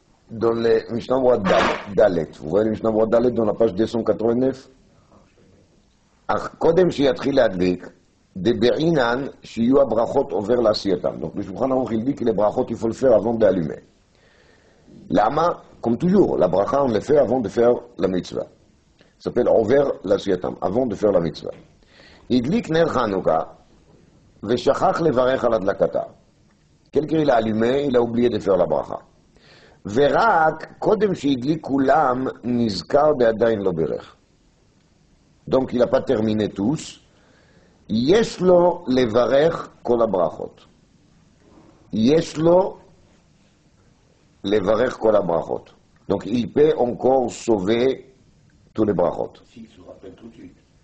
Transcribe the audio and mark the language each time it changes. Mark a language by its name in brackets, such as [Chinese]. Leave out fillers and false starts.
[French] Dans le Mishnah Brura Dalet, vous voyez le Mishnah Brura Dalet dans la page 289? [Hebrew] אך קודם שיתחיל להדליק, דבעינן שיהיו הברכות עובר לעשייתם. [French] Donc le Shulchan Aruch il dit que les brachot il faut le faire avant d'allumer. Lama, comme toujours, la bracha on le fait avant de faire la mitzvah. Ça s'appelle עובר לעשייתם, avant de faire la mitzvah. [Hebrew] הדליק נר חנוכה ושכח לברך על הדלקתה. [French] Quelqu'un il a allumé, il a oublié de faire la bracha. [Hebrew] ורק קודם שהדליק כולם נזכר בעדיין לא ברך. [French] Donc il n'a pas terminé tous. [Hebrew] יש לו לברך כל הברכות. יש לו לברך כל הברכות. [French] Donc il peut encore sauver tous les brachot. S'il se rappelle tout de suite.